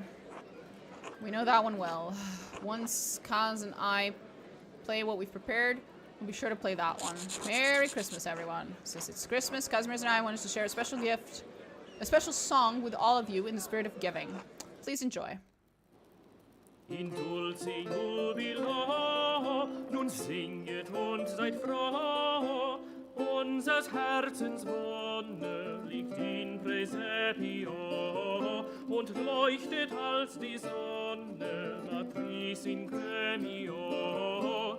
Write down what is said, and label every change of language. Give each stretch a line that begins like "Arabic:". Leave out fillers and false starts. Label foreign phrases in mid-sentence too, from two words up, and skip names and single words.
English: We know that one well. Once Kaz and I play what we've prepared, we'll be sure to play that one. Merry Christmas, everyone. Since it's Christmas, Kazimierz and I wanted to share a special gift, a special song with all of you in the spirit of giving. Please enjoy.
Latin: In dulce jubilo,
German: nun singet und seid froh. Unsers Herzens Wonne liegt
Latin: in Praesepio
German: und leuchtet als die Sonne,
Latin: Matris in Gremio.